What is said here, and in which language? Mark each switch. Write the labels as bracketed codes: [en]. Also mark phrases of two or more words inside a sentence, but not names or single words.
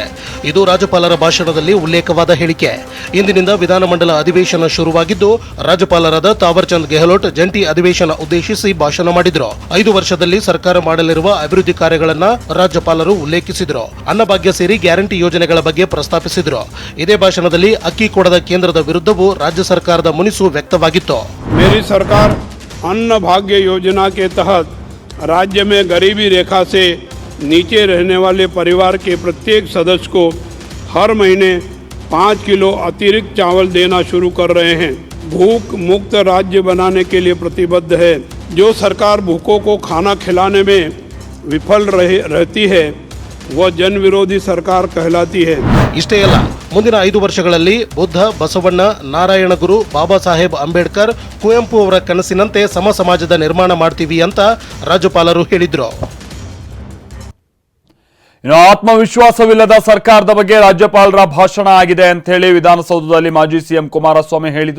[kn] ಇದು ರಾಜ್ಯಪಾಲರ ಭಾಷಣದಲ್ಲಿ ಉಲ್ಲೇಖವಾದ ಹೇಳಿಕೆ. ಇಂದಿನಿಂದ ವಿಧಾನಮಂಡಲ ಅಧಿವೇಶನ ಶುರುವಾಗಿದ್ದು, ರಾಜ್ಯಪಾಲರಾದ ತಾವರ್ ಚಂದ್ ಗೆಹ್ಲೋಟ್ ಜಂಟಿ ಅಧಿವೇಶನ ಉದ್ದೇಶಿಸಿ ಭಾಷಣ ಮಾಡಿದ್ರು. 5 ವರ್ಷದಲ್ಲಿ ಸರ್ಕಾರ ಮಾಡಲಿರುವ ಅಭಿವೃದ್ಧಿ ಕಾರ್ಯಗಳನ್ನ ರಾಜ್ಯಪಾಲರು ಉಲ್ಲೇಖಿಸಿದ್ರು. ಅನ್ನಭಾಗ್ಯ ಸೇರಿ ಗ್ಯಾರಂಟಿ ಯೋಜನೆಗಳ ಬಗ್ಗೆ ಪ್ರಸ್ತಾಪಿಸಿದ್ರು. ಇದೇ ಭಾಷಣದಲ್ಲಿ ಅಕ್ಕಿ ಕೊಡದ ಕೇಂದ್ರದ ವಿರುದ್ಧವೂ ರಾಜ್ಯ ಸರ್ಕಾರದ ಮುನಿಸು ವ್ಯಕ್ತವಾಗಿತ್ತು. [hi] मेरी सरकार अन्न भाग्य योजना के तहत राज्य में गरीबी रेखा से नीचे रहने वाले परिवार के प्रत्येक सदस्य को हर महीने 5 किलो अतिरिक्त चावल देना शुरू कर रहे हैं। भूख मुक्त राज्य बनाने के लिए प्रतिबद्ध है। जो सरकार भूखों को खाना खिलाने में विफल रहती है वह जन विरोधी सरकार कहलाती है। [kn] ಇಷ್ಟೇ ಅಲ್ಲ, ಮುಂದಿನ 5 ವರ್ಷಗಳಲ್ಲಿ ಬುದ್ಧ, ಬಸವಣ್ಣ, ನಾರಾಯಣಗುರು, ಬಾಬಾ ಸಾಹೇಬ್ ಅಂಬೇಡ್ಕರ್, ಕುವೆಂಪು ಅವರ ಕನಸಿನಂತೆ ಸಮ ಸಮಾಜದ ನಿರ್ಮಾಣ ಮಾಡ್ತೀವಿ ಅಂತ ರಾಜ್ಯಪಾಲರು ಹೇಳಿದ್ರು. ಇನ್ನು ಆತ್ಮವಿಶ್ವಾಸವಿಲ್ಲದ ಸರ್ಕಾರದ ಬಗ್ಗೆ ರಾಜ್ಯಪಾಲರ ಭಾಷಣ ಆಗಿದೆ ಅಂತ ಹೇಳಿ ವಿಧಾನಸೌಧದಲ್ಲಿ ಮಾಜಿ ಸಿಎಂ ಕುಮಾರಸ್ವಾಮಿ ಹೇಳಿದ್ರು.